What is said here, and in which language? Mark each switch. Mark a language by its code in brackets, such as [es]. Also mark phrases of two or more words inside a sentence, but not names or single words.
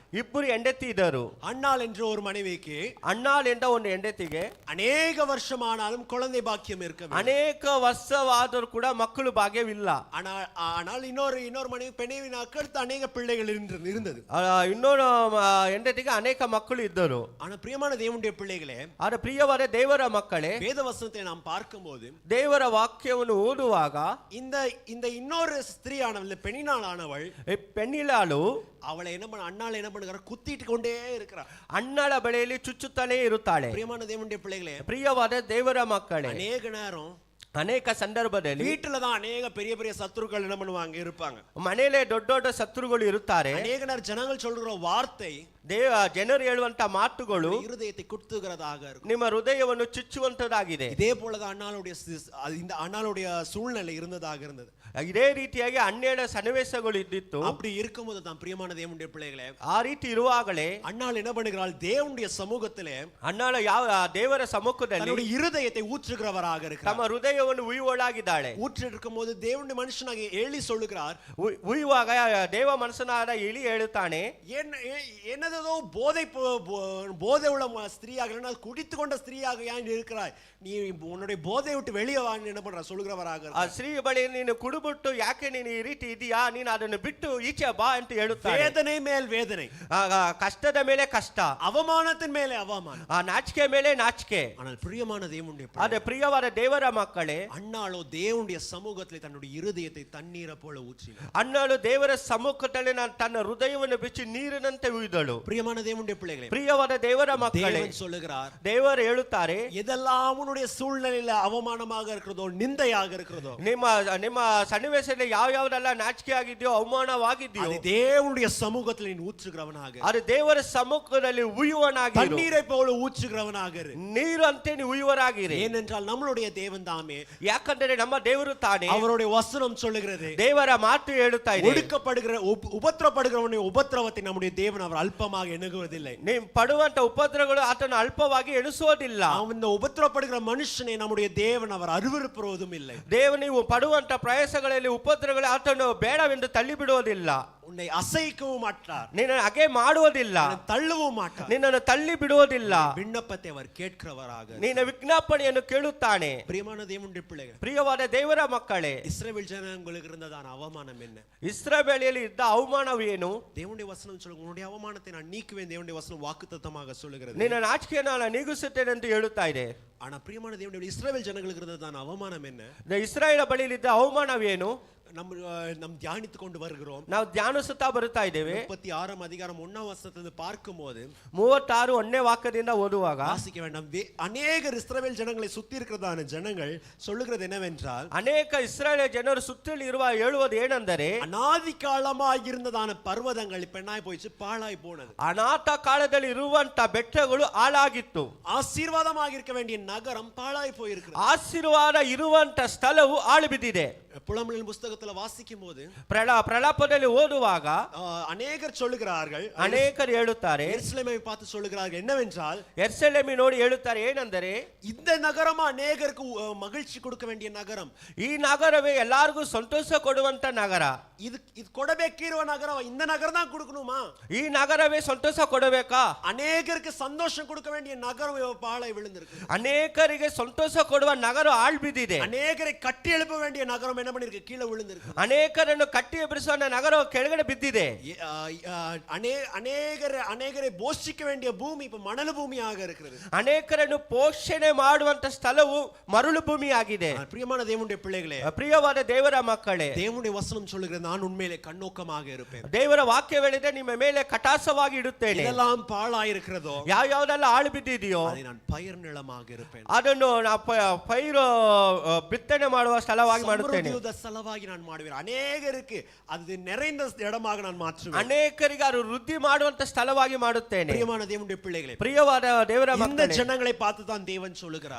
[kn] ಇಬ್ಬರು ಹೆಂಡತಿ ಇದ್ದರು. [ta] அன்னாள் என்ற ஒரு மனைவிக்கு, [kn] ಅಣ್ಣಾಳ್ ಎಂದ ಒಂದು ಹೆಂಡತಿಗೆ [ta] அநேக வருஷமானாலும் குழந்தை பாக்கியம் இருக்கவில்லை. [kn] ಅನೇಕ ವರ್ಷವಾದರೂ ಕೂಡ ಮಕ್ಕಳು ಭಾಗ್ಯವಿಲ್ಲ. [ta] ஆனால் இன்னொரு மனைவி பெண்ணினாக்கு அடுத்து அநேக பிள்ளைகள் இருந்தது. [kn] ಇನ್ನೊಂದು ಹೆಂಡತಿಗೆ ಅನೇಕ ಮಕ್ಕಳು ಇದ್ದರು. [ta] ஆனா பிரியமான தேவனுடைய பிள்ளைகளே, [kn] ಆದ್ರೆ ಪ್ರಿಯವಾದ ದೇವರ ಮಕ್ಕಳೇ, [ta] வேத வசனத்தை நாம் பார்க்கும்போது, [kn] ದೇವರ ವಾಕ್ಯವನ್ನು ಓದುವಾಗ, [ta] இந்த இன்னொரு ஸ்திரீயானவள், பெண்ணினாளானவள், [kn] ಪೆಣ್ಣಿಲಾಳು [ta] அவளை அண்ணாள் என்ன பண்ணுகிறார், குத்திட்டு கொண்டே இருக்கிறார். [kn] ಅಣ್ಣಳ ಬಳಿಯಲ್ಲಿ ಚುಚ್ಚುತ್ತಲೇ ಇರುತ್ತಾಳೆ. [ta] பிரியமான தேவனுடைய பிள்ளைகளே, [kn] ಪ್ರಿಯವಾದ ದೇವರ ಮಕ್ಕಳೇ, [ta] அநேக நேரம் [kn] ಅನೇಕ ಸಂದರ್ಭದಲ್ಲಿ [ta] வீட்டுலதான் அநேக பெரிய பெரிய சத்துருக்கள் என்ன பண்ணுவாங்க, இருப்பாங்க. [kn] ಮನೆಯಲ್ಲೇ ದೊಡ್ಡ ದೊಡ್ಡ ಶತ್ರುಗಳು ಇರುತ್ತಾರೆ. [ta] அநேக நேரம் ஜனங்கள் சொல்ற வார்த்தை, [kn] ಜನರು ಹೇಳುವಂತ ಮಾತುಗಳು [ta] இருதயத்தை குத்துகிறதாக இருக்கும், [kn] ನಿಮ್ಮ ಹೃದಯವನ್ನು ಚುಚ್ಚುವಂತದಾಗಿದೆ. [ta] இதே போலதான் இந்த அண்ணாளுடைய சூழ்நிலை இருந்தது. [kn] ಇದೇ ರೀತಿಯಾಗಿ 12 ಸನ್ನಿವೇಶಗಳು ಇದ್ದಿತ್ತು. [ta] அப்படி இருக்கும்போது தான் பிரியமான தேவனுடைய பிள்ளைகளே, [kn] ಆ ರೀತಿ ಇರುವಾಗಲೇ [ta] அண்ணாள் என்ன பண்ணுகிறாள், தேவனுடைய சமூகத்திலே, [kn] ಅಣ್ಣಾಳ ದೇವರ ಸಮ್ಮುಖದಲ್ಲಿ [ta] தன்னுடைய இருதயத்தை ஊற்றுகிறவராக இருக்கிறார். [kn] ತಮ್ಮ ಹೃದಯವನ್ನು ಉಯ್ಯುವಳಾಗಿದ್ದಾಳೆ. [ta] ஊற்றி இருக்கும்போது தேவனுடைய மனுஷனாக ஏலி சொல்லுகிறார், [kn] ಉಯ್ಯುವಾಗ ದೇವ ಮನುಷ್ಯನಾದ ಎಲಿ ಹೇಳುತ್ತಾನೆ, [ta] என்னதோ போதை உள்ள ஸ்திரீயாக, குடித்து கொண்ட ஸ்திரீயாக ஏன் இருக்கிறாய், நீ உன்னுடைய போதை விட்டு வெளியே வா என்ன பண்ற சொல்லுகிறவராக. [kn] ಆ ಸ್ತ್ರೀ ಬಳಿ ನೀನು ಕುಡಿಬಿಟ್ಟು ಯಾಕೆ ನೀನು ಈ ರೀತಿ ಇದೆಯಾ, ನೀನು ಅದನ್ನು ಬಿಟ್ಟು ಈಚೆ ಬಾ ಅಂತ ಹೇಳುತ್ತಾನೆ. [ta] வேதனை மேல் வேதனை, [kn] ಕಷ್ಟದ ಮೇಲೆ ಕಷ್ಟ, [ta] அவமானத்தின் மேலே அவமானம், [kn] ನಾಚಿಕೆ ಮೇಲೆ ನಾಚಿಕೆ. [ta] ஆனால் பிரியமான தேவனுடைய [kn] ಅದೇ ಪ್ರಿಯವಾದ ದೇವರ ಮಕ್ಕಳೇ, [ta] அண்ணாளோ தேவனுடைய சமூகத்திலே தன்னுடைய இருதயத்தை தண்ணீரை போல ஊற்றினாள். [kn] ಅಣ್ಣಳು ದೇವರ ಸಮ್ಮುಖದಲ್ಲಿ ತನ್ನ ಹೃದಯವನ್ನು ಬಿಚ್ಚಿ ನೀರಿನಂತೆ ಉಯ್ದಳು. [ta] பிரியமான தேவனுடைய பிள்ளைகளே, [kn] ಪ್ರಿಯವಾದ ದೇವರ ಮಕ್ಕಳೇ, [ta] தேவன் சொல்லுகிறார், [kn] ದೇವರು ಹೇಳುತ್ತಾರೆ, [ta] எதெல்லாம் உன்னுடைய சூழ்நிலையில அவமானமாக இருக்கிறதோ, நிந்தையாக இருக்கிறதோ, [kn] ನಿಮ್ಮ ಸನ್ನಿವೇಶದಲ್ಲಿ ಯಾವ್ಯಾವ್ದೆಲ್ಲ ನಾಚಿಕೆ ಆಗಿದೆಯೋ, ಅವಮಾನವಾಗಿದೆಯೋ, [ta] அது தேவனுடைய சமூகத்தில் நீ ஊற்றுகிறவனாக, [kn] ಅದು ದೇವರ ಸಮ್ಮುಖದಲ್ಲಿ ಉಯ್ಯುವನಾಗಿ, [ta] தண்ணீரை போல ஊற்றுகிறவனாக, [kn] ನೀರು ಅಂತೆ ನೀವು ಉಯ್ಯುವರಾಗಿರಿ. [ta] ஏனென்றால் நம்மளுடைய தேவன் தாமே [kn] ಯಾಕಂದರೆ ನಮ್ಮ ದೇವರು ತಾನೇ, [ta] அவருடைய வசனம் சொல்லுகிறது, [kn] ದೇವರ ಮಾತು ಹೇಳುತ್ತಾ ಇದೆ, [ta] ஒடுக்கப்படுகிற உபத்திரப்படுகிறவனுடைய உபத்திரவத்தை நம்முடைய தேவன் அவர் அல்பமாக எண்ணுவதில்லை. [kn] ನೀವು ಪಡುವಂತ ಉಪದ್ರವಗಳು ಆತನು ಅಲ್ಪವಾಗಿ ಎಣಿಸೋದಿಲ್ಲ. [ta] இந்த உபத்திரப்படுகிற மனுஷனை நம்முடைய தேவன் அவர் அருவருப்புவதும் இல்லை. [kn] ದೇವರು ನೀವು ಪಡುವಂತ ಪ್ರಯಾಸಗಳಲ್ಲಿ ಉಪದ್ರವಗಳು ಆತನು ಬೇಡವೆಂದು ತಳ್ಳಿ ಬಿಡುವುದಿಲ್ಲ. [ta] உன்னை அசைக்கவும் மாட்டார், [kn] ನಿನ್ನನ್ನು ಹಾಗೆ ಮಾಡುವುದಿಲ್ಲ, [ta] தள்ளவும் மாட்டார். [kn] ನಿನ್ನನ್ನು ತಳ್ಳಿ ಬಿಡುವುದಿಲ್ಲ. [ta] விண்ணப்பத்தை அவர் கேட்கிறவராக, [kn] ನಿನ್ನ ವಿಜ್ಞಾಪನೆಯನ್ನು ಕೇಳುತ್ತಾನೆ. [ta] பிரியமான தேவனுடைய பிள்ளைகள், [kn] ಪ್ರಿಯವಾದ ದೇವರ ಮಕ್ಕಳೇ, [ta] இஸ்ரவேல் ஜனங்களுக்கு இருந்ததான அவமானம் என்ன? [kn] ಇಸ್ರಾಯೇಲಿಯಲ್ಲಿ ಇದ್ದ ಅವಮಾನವೇನು? [ta] தேவனுடைய வசனம் சொல்லுங்க, உன்னுடைய அவமானத்தை நான் நீக்குவேன். தேவனுடைய வசனம் வாக்குத்தத்தமாக சொல்லுகிறது. [kn] ನಿನ್ನ ನಾಚಿಕೆಯನ್ನು ನಾನು ನೀಗಿಸುತ್ತೇನೆ ಎಂದು ಹೇಳುತ್ತಾ ಇದೆ. [ta] ஆனா பிரியமான தேவனுடைய இஸ்ரவேல் ஜனங்களுக்கு இருந்ததான அவமானம் என்ன? [kn] ಇಸ್ರಾಯೇಲ ಬಳಿಯಲ್ಲಿದ್ದ ಅವಮಾನವೇನು? [ta] நம் தியானித்துக் கொண்டு வருகிறோம். [kn] ನಾವು ಧ್ಯಾನಿಸುತ್ತಾ ಬರುತ್ತಾ ಇದ್ದೇವೆ. [ta] 36 அதிகாரம் 1 வசனத்திலிருந்து பார்க்கும்போது [kn] 36 1ನೇ ವಾಕ್ಯದಿಂದ ಓದುವಾಗ [ta] வாசிக்க வேண்டாம். அநேக இஸ்ரவேல் ஜனங்களை சுத்தி இருக்கிறதான ஜனங்கள் சொல்லுகிறது என்னவென்றால், [kn] ಅನೇಕ ಇಸ್ರಾಯೇಲ್ ಜನರು ಸುತ್ತಲೂ ಇರುವ ಹೇಳುವುದು ಏನೆಂದರೆ, [ta] அநாதி காலமாக இருந்ததான பர்வதங்கள் இப்ப என்ன போயிச்சு? பாழாய் போனது. [kn] ಅನಾಥ ಕಾಲದಲ್ಲಿ ಇರುವಂತ ಬೆಟ್ಟಗಳು ಹಾಳಾಗಿತ್ತು. [ta] ஆசீர்வாதமாக இருக்க வேண்டிய நகரம் பாழாய் போயிருக்கிறது. [kn] ಆಶೀರ್ವಾದ ಇರುವಂತ ಸ್ಥಳವು ಹಾಳು ಬಿದ್ದಿದೆ. [ta] புலம்பலின் புஸ்தகத்துல வாசிக்கும் போது [kn] ಪ್ರಲಾಪದಲ್ಲಿ ಓದುವಾಗ [ta] அநேகர் சொல்லுகிறார்கள், [kn] ಅನೇಕರು ಹೇಳುತ್ತಾರೆ, [ta] எருசலேமை பார்த்து சொல்லுகிறார்கள் என்னவென்றால், [kn] ಯೆರೂಸಲೇಮಿ ನೋಡಿ ಹೇಳುತ್ತಾರೆ ಏನೆಂದರೆ, [ta] இந்த நகரம் அநேகருக்கு மகிழ்ச்சி கொடுக்க வேண்டிய நகரம், [kn] ಈ ನಗರವೇ ಎಲ್ಲರಿಗೂ ಸಂತೋಷ ಕೊಡುವಂತ ನಗರ, [ta] இது கொடಬೇಕಿರುವ நகரம், இந்த நகரம் தான் கொடுக்கணுமா? [kn] ಈ ನಗರವೇ ಸಂತೋಷ ಕೊಡಬೇಕಾ? [ta] அநேகருக்கு சந்தோஷம் கொடுக்க வேண்டிய நகரம் பாழை விழுந்திருக்கு. [kn] ಅನೇಕರಿಗೆ ಸಂತೋಷ ಕೊಡುವ ನಗರ ಹಾಳು ಬಿದ್ದಿದೆ. [ta] அநேகரை கட்டி எழுப்ப வேண்டிய நகரம் என்ன பண்ணிருக்கு? கீழே விழுந்திருக்கு. [kn] ಅನೇಕರನ್ನು ಕಟ್ಟಿ ಎಬ್ಬಿಸುವ ನಗರ ಕೆಳಗಡೆ ಬಿದ್ದಿದೆ. [ta] அநேகரை போஷிக்க வேண்டிய பூமி இப்ப மணல் பூமியாக இருக்கிறது. [kn] ಅನೇಕರನ್ನು ಪೋಷಣೆ ಮಾಡುವಂತ ಸ್ಥಳವು ಮರಳು ಭೂಮಿಯಾಗಿದೆ. [ta] பிரியமான தேவனுடைய பிள்ளைகளே, [kn] ಪ್ರಿಯವಾದ ದೇವರ ಮಕ್ಕಳೇ, [ta] தேவனுடைய வசனம் சொல்லுகிறது, நான் உண்மையிலே கண்ணோக்கமாக இருப்பேன். [kn] ದೇವರ ವಾಕ್ಯವೇಳಿದೆ, ನಿಮ್ಮ ಮೇಲೆ ಕಟಾಸವಾಗಿ ಇಡುತ್ತೇನೆ. [ta] இதெல்லாம் பாழாயிருக்கிறதோ, [kn] ಯಾವ್ಯಾವ್ದೆಲ್ಲ ಹಾಳು ಬಿದ್ದಿದೆಯೋ [ta] அதை நான் பயிர் நிலமாக இருப்பேன். [kn] ಅದನ್ನು ಪೈರು ಬಿತ್ತನೆ ಮಾಡುವ ಸ್ಥಳವಾಗಿ ಮಾಡುತ್ತೇನೆ. ಸ್ಥಳವಾಗಿ ನಾನು ಮಾಡುவேன். ಅನೇಕರಿಗೆ ಅದು [ta] நிறைந்த இடமாக நான் மாற்றுவேன். [kn] ಅನೇಕರಿಗೆ ಅದು ವೃದ್ಧಿ ಮಾಡುವಂತ ಸ್ಥಳವಾಗಿ ಮಾಡುತ್ತೇನೆ. [ta] பிரியமான தேவனுடைய பிள்ளைகளே, [kn] ಪ್ರಿಯವಾದ ದೇವರ [ta] இந்த [kn] ಮಕ್ಕಳೇ, [ta] ஜனங்களை பார்த்து தான் தேவன் சொல்லுகிறார்,